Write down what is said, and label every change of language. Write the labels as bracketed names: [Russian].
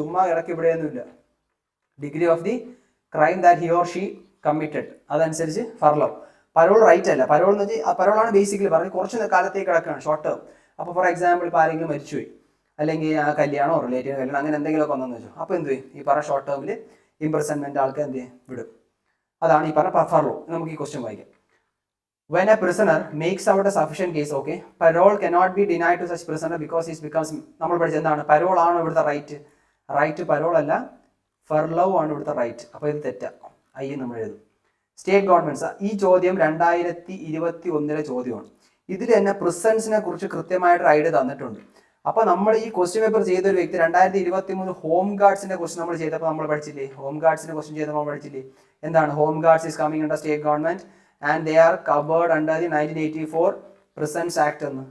[Malayalam] ചുമ്മാ ഇടയ്ക്ക് ഇവിടെയൊന്നുമില്ല, [English] degree of the crime that he or she committed, [Malayalam] അതനുസരിച്ച് ഫർലോ. പരോൾ റൈറ്റ് അല്ല. പരോൾ എന്ന് വെച്ചാൽ പരോളാണ് ബേസിക്കലി പറഞ്ഞ് കുറച്ച് കാലത്തേക്ക് കിടക്കുകയാണ്, ഷോർട്ട് ടേം. അപ്പോൾ ഫോർ എക്സാമ്പിൾ ഇപ്പോൾ ആരെങ്കിലും മരിച്ചുപോയി, അല്ലെങ്കിൽ ആ കല്യാണോ റിലേറ്റീവ് കല്യാണം അങ്ങനെ എന്തെങ്കിലുമൊക്കെ വന്നെന്ന് വെച്ചു, അപ്പോൾ എന്ത് ചെയ്യും, ഈ പറഞ്ഞ ഷോർട്ട് ടേമിൽ ഇംപ്രിസൺമെന്റ് ആൾക്കാർ എന്ത് ചെയ്യും, വിടും. അതാണ് ഈ പറഞ്ഞ ഫർലോ. നമുക്ക് ഈ ക്വസ്റ്റ്യൻ വായിക്കാം. [English] When a prisoner makes out a sufficient case, okay, parole cannot be denied to such prisoner because he becomes, [Malayalam] നമ്മൾ പഠിച്ചത് എന്താണ്, പരോൾ ആണ് ഇവിടുത്തെ റൈറ്റ് പരോൾ അല്ല, ഫർലോ ആണ് ഇവിടുത്തെ റൈറ്റ്. അപ്പോൾ ഇത് തെറ്റാ, നമ്മൾ എഴുതും. സ്റ്റേറ്റ് ഗവൺമെന്റ്സ്, ഈ ചോദ്യം 2021 ചോദ്യമാണ്. ഇതിൽ തന്നെ പ്രിസൺസിനെ കുറിച്ച് കൃത്യമായിട്ട് ഐഡിയ തന്നിട്ടുണ്ട്. അപ്പോൾ നമ്മൾ ഈ ക്വസ്റ്റ്യൻ പേപ്പർ ചെയ്ത ഒരു വ്യക്തി 2023 ഹോം ഗാർഡ്സിനെ കുറിച്ച് നമ്മൾ ചെയ്തപ്പോൾ നമ്മൾ പഠിച്ചില്ലേ, ഹോം ഗാർഡ്സിനെ ക്വസ്റ്റ്യൻ ചെയ്തപ്പോൾ നമ്മൾ പഠിച്ചില്ലേ എന്താണ്, [English] home guards is coming under state government and they are covered under the 1984 prisons act [Malayalam] എന്ന്.